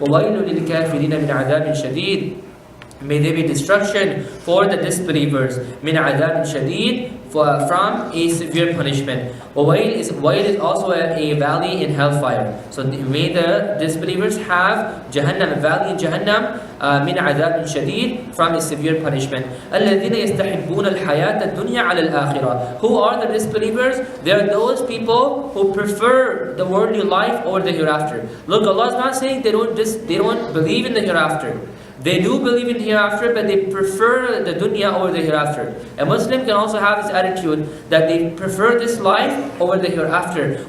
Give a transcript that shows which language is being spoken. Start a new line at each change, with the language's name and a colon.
Arabic: وَوَيْلٌ لِلْكَافِرِينَ مِنْ عَذَابٍ شَدِيدٍ,
English: may there be destruction for the disbelievers.
Arabic: مِنْ عَذَابٍ شَدِيدٍ,
English: from a severe punishment. Wail is also a valley in hellfire. So may the disbelievers have Jahannam, a valley in Jahannam,
Arabic: min adab shadid,
English: from a severe punishment.
Arabic: الَّذِينَ يَسْتَحِبُّونَ الْحَيَاةَ الدُّنْيَا عَلَى الْآخِرَةِ,
English: who are the disbelievers? They are those people who prefer the worldly life over the hereafter. Look, Allah is not saying they don't believe in the hereafter. They do believe in hereafter, but they prefer the dunya over the hereafter. A Muslim can also have this attitude that they prefer this life over the hereafter.